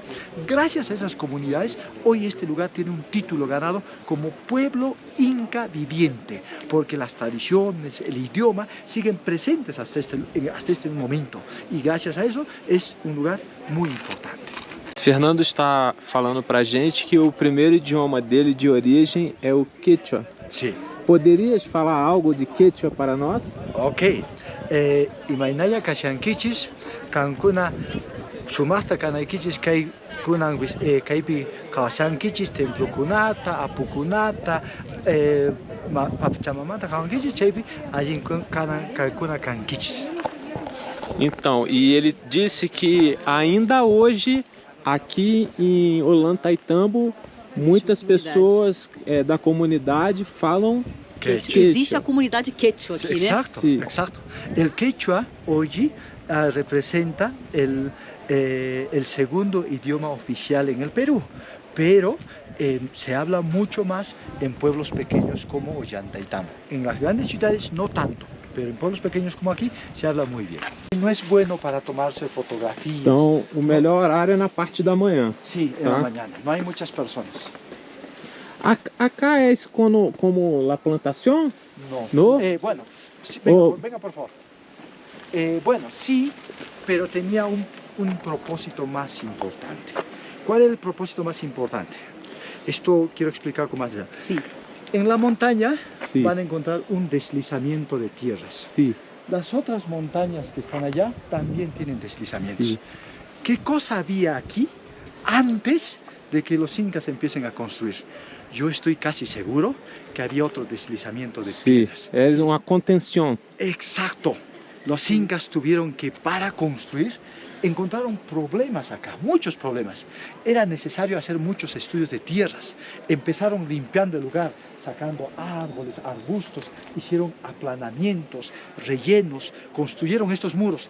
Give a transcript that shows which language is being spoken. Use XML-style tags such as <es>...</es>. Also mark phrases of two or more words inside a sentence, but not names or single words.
<es>Gracias a esas comunidades, hoy este lugar tiene un título ganado como Pueblo Inca Viviente, porque las tradiciones, el idioma, siguen presentes hasta este momento. Y gracias a eso, es un lugar muy importante.</es> <pt>Fernando está falando pra gente que o primeiro idioma dele de origem é o quechua.</pt> <es>Sí.</es> <pt>Poderias falar algo de quechua para nós? Ok.</pt> <qu>Imainaya kashankichis, kankuna sumasta kanaikichis kai kunan kaipi kashankichis templokunata, apukunata, papachamamata kankichis chaipi allin kanan kankuna kankichis.</qu> <pt>Então, e ele disse que ainda hoje aqui em Ollantaytambo muitas pessoas da comunidade falam Quechua. Existe a comunidade quechua aqui,</pt> <es>Exacto, Sí. exacto. El quechua hoy representa el segundo idioma oficial en el Perú, pero se habla mucho más en pueblos pequeños como Ollantaytambo. En las grandes ciudades no tanto, pero en pueblos pequeños como aquí se habla muy bien. No es bueno para tomarse fotografías.</es> <pt>Então, o melhor horário é na parte da manhã.</pt> <es>Sí, en la mañana. No hay muchas personas. Acá é como la plantación? No. ¿No? Bueno, sí, venga, Oh. venga por favor. Bueno, sí, pero tenía un propósito más importante. ¿Cuál es el propósito más importante? Esto quiero explicar con más detalle. Sí. En la montaña Sí. van a encontrar un deslizamiento de tierras. Sí. Las otras montañas que están allá también tienen deslizamientos. Sí. ¿Qué cosa había aquí antes de que los incas empiecen a construir? Yo estoy casi seguro que había otro deslizamiento de Sí, piedras.</es> <pt>é uma contenção.</pt> <es>Exacto. Los incas tuvieron que, para construir, encontraron problemas acá, muchos problemas. Era necesario hacer muchos estudios de tierras. Empezaron limpiando el lugar, sacando árboles, arbustos, hicieron aplanamientos, rellenos, construyeron estos muros.</es>